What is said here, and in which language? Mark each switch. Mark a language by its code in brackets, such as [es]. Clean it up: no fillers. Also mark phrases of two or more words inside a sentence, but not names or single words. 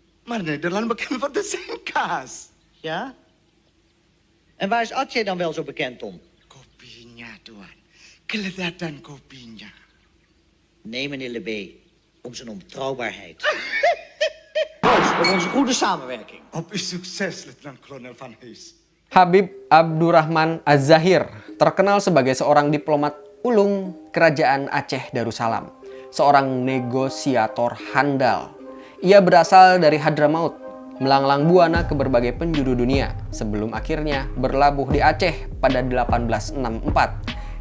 [nl] Maar Nederland bekend voor de zeenkaas. Ja? En waar is Aceh dan wel zo bekend om? [id] Kopinya, Tuan. Kelezatan kopinya. [nl] Nee, meneer Lebé, om zijn onbetrouwbaarheid. Proost op onze goede samenwerking. Op uw succes, Letnan Kolonel Van Hees. [id] Habib Abdurrahman Az-Zahir terkenal sebagai seorang diplomat ulung Kerajaan Aceh Darussalam, seorang negosiator handal. Ia berasal dari Hadramaut, melanglang buana ke berbagai penjuru dunia sebelum akhirnya berlabuh di Aceh pada 1864.